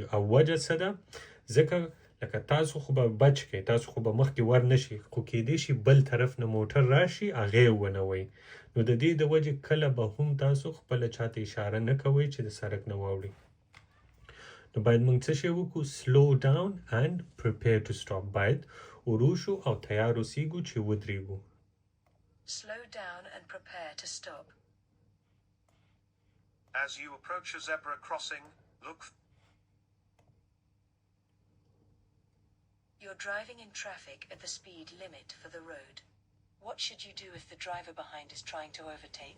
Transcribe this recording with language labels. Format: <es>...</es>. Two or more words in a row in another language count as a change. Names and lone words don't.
<ps>او وجه څه ده؟ ځکه لکه تاسو خو به بچ کئ، تاسو خو به مخکې ور نه شئ، خو کیدای شي بل طرف نه موټر راشي هغې ونه وی. نو د دې د وجې کله به هم تاسو خپله چاته اشاره نه کوئ چې د سړک نه واوړي. نو باید موږ څه شی وکړو؟</ps> <en>slow down and prepare to stop.</en> <ps>باید ورو شو او تیار اوسېږو چې ودرېږو.</ps> <en>Slow down and prepare to stop. As you approach a zebra crossing, look... You're driving in traffic at the speed limit for the road. What should you do if the driver behind is trying to overtake?</en>